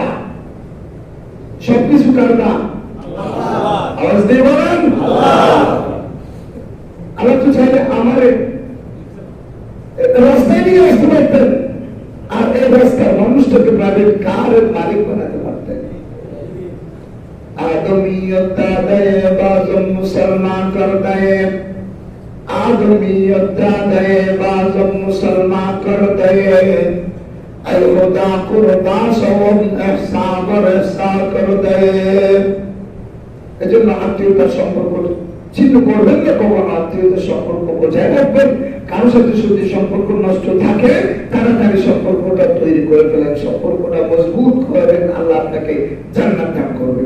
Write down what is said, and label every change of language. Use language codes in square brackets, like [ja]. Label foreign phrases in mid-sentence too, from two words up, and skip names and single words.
[bn] সবকিছু কার না? আওয়াজ দিয়ে বলেন আল্লাহ তো চাইলে আমার রাস্তায় নিয়ে আসতে পারতেন, আর এই রাস্তার মানুষটাকে প্রাইভেট কারের মালিক বানাতে পারতেন। [hi] आदमियत दे बाज़म मुसलमान कर दे, आदमियत दे बाज़म मुसलमान कर दे, अल खुदा कुर्बा सवम एहसान और एहसान कर दे। [bn] এজন্য আত্মীয়তার সম্পর্ক ছিন্ন করবেন না, কখনো আত্মীয়তার সম্পর্ক বজায় রাখবেন। কারোর সাথে যদি সম্পর্ক নষ্ট থাকে, তাড়াতাড়ি সম্পর্কটা তৈরি করে ফেলেন, সম্পর্কটা মজবুত করেন, আল্লাহ আপনাকে জান্নাত দান করবেন।